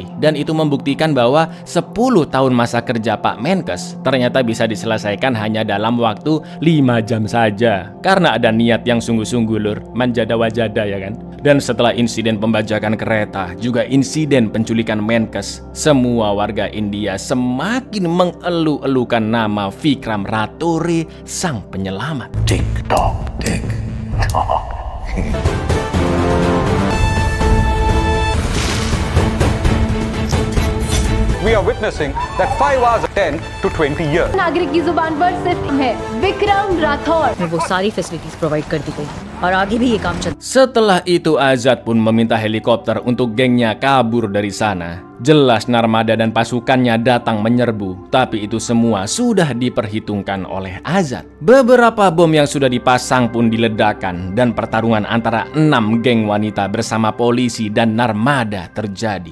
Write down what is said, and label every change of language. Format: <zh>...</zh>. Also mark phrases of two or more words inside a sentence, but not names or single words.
<id>Dan itu membuktikan bahwa 10 tahun masa kerja Pak Menkes ternyata bisa diselesaikan hanya dalam waktu 5 jam saja. Karena ada niat yang sungguh-sungguh lur,</id> <ar>من جد وجد</ar> <id>ya kan. Dan setelah insiden pembajakan kereta, juga insiden penculikan Menkes, semua warga India semakin mengeluh-elukan nama Vikram Raturi, sang penyelamat. टिक टॉक टिक टॉक।</id> <en>We are witnessing that 5 hours are 10 to 20 years.</en> <hi>नागरिक की जुबान पर सिर्फ है विक्रम राठौर। वो सारी</hi> <en>facilities provide</en> <hi>कर दी गई और आगे भी ये काम चल।</hi> <id>Setelah itu Azad pun meminta helikopter untuk gengnya kabur dari sana. Jelas Narmada dan pasukannya datang menyerbu, tapi itu semua sudah diperhitungkan oleh Azad. Beberapa bom yang sudah dipasang pun diledakkan dan pertarungan antara 6 geng wanita bersama polisi dan Narmada terjadi.</id>